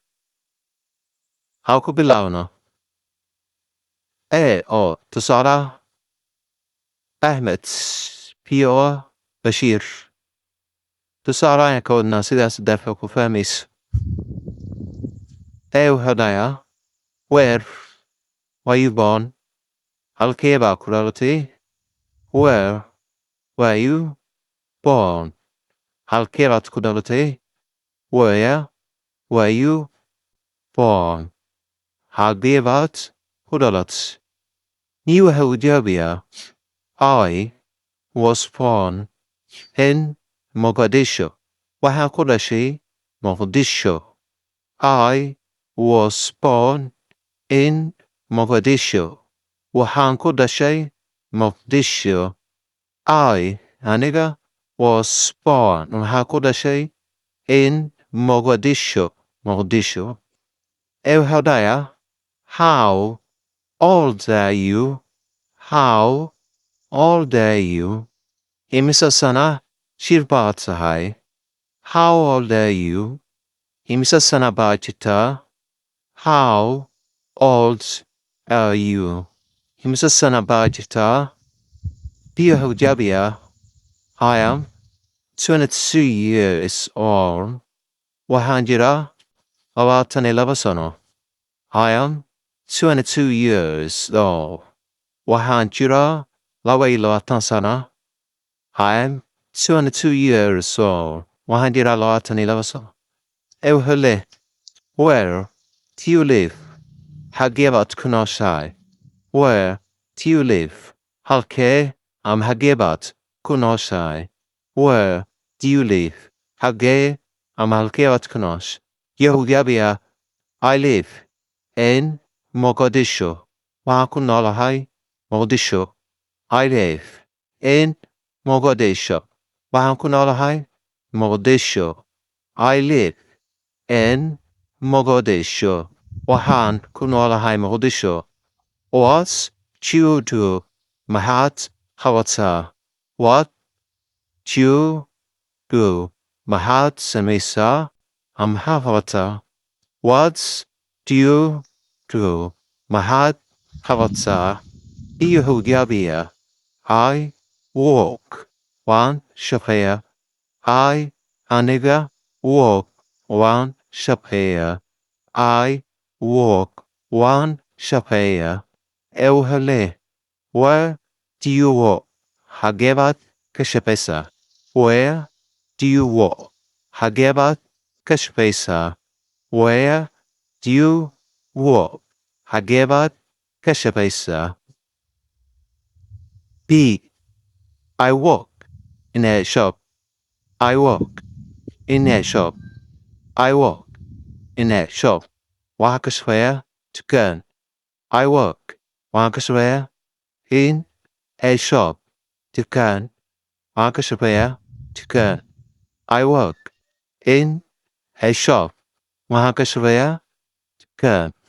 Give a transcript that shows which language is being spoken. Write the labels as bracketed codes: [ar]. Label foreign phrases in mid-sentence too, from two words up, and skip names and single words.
[so] Ha ku bilaabno. A oo tusaale Ahmed, B oo Bashiir. Tusaale ayaan ka wadnaa sidaas darteed ku fahmayso. A wuxuu dhahayaa, [en] where were you born? [so] Halkee baa ku dhalatay? [en] Where were you born? [so] Halkee baad ku dhalatay? [en] Where were you born? [so] Halkee baad ku dhalatay? Ni waxa uu jawaabayaa, [en] I was born in Mogadishu. [so] Waxaan ku dhashay Mogadishu. [en] I was born in Mogadishu. [so] Waxaan ku dhashay Mogadishu. [en] Aniga was born. [so] Waxaan ku dhashay in Mogadishu. Mogadishu. Wuxuu dhahayaa, [en] how old are you? How old are you? [so] Imise sana jir baad tahay? [en] How old are you? [so] Imise sana baad jirtaa? [en] How old are you? [so] Imise sana baad jirtaa? B wuxuu jawaabayaa, [en] I am 22 years old. [so] Waxaan jiraa 22 sano. [en] I am 22 years old. [so] Waxaan jiraa 22 sano. [en] I am 22 years old. [so] Waxaan jiraa 22 sano. Wuxuu leeyahay, [en] where do you live? [so] Xagee baad ku nooshahay? [en] Where do you live? [so] Halkee ama xagee baad ku nooshahay? [en] Where do you live? [so] Xagee ama halkee baad ku nooshahay? Wuxuu jawaabayaa, [en] I live in Mogadishu. [so] Waxaan ku noolahay Mogadishu. [en] I live in Mogadishu. [so] Waxaan ku noolahay Mogadishu. [en] I live in Mogadishu. [so] Waxaan ku noolahay Mogadishu. [en] What do you do? [so] Maxaad qabataa? [en] What do you do? [so] Maxaad samaysaa? Ama maxaad qabataa? [en] What do you do? [so] Maxaad qabataa? Iyo wuxuu jawaabayaa, [en] I walk. [so] Waan shaqeeyaa. Aniga walk. Waan shaqeeyaa. [en] I walk. [so] Waan shaqeeyaa. Wuxuu leeyahay, [en] where do you walk? [so] Xagee baad ka shaqeysaa? [en] Where do you walk? [so] Xagee baad ka shaqeysaa? [en] Where do you walk? [so] Xagee baad ka shaqeysaa? [en] B. I work in a shop. I work in a shop. I work in a shop. [so] Waxaan ka shaqeeyaa dukaan. [en] I work. [so] Waxaan ka shaqeeyaa [en] in a shop. [so] Dukaan. Waxaan ka shaqeeyaa dukaan. [en] I work in a shop. [so] Waxaan ka shaqeeyaa dukaan.